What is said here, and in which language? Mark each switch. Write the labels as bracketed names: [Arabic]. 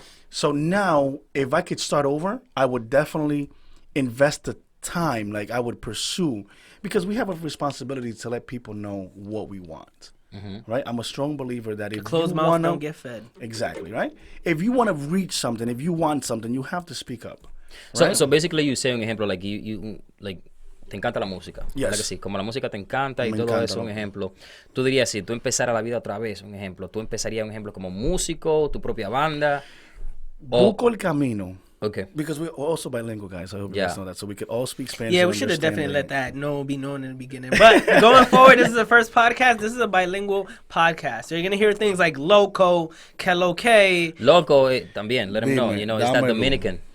[English] So now, if I could start over, I would definitely invest the time, like, I would pursue, because we have a responsibility to let people know what we want, right? I'm a strong believer that if closed mouth don't get fed. Exactly, right? If you want to reach something, if you want something, you have to speak up. Right? So basically, you say [Spanish] un ejemplo, [English] like, you like, [Spanish] te encanta la música, [English] yes. [Spanish] ¿verdad que sí? Como la música te encanta y todo eso, un ejemplo. Tú dirías, si tú empezaras la vida otra vez, un ejemplo, tú empezarías, un ejemplo, como músico, tu propia banda. Busco el camino. [English] Okay. Because we're also bilingual, guys. I hope you guys know that. So we could all speak Spanish. Yeah, we should have definitely let that be known in the beginning. But going forward, this is the first podcast. This is a bilingual podcast. So you're going to hear things like loco, que lo que. [Spanish] Loco, también. [English] Let them know. You know, it's that Dominican.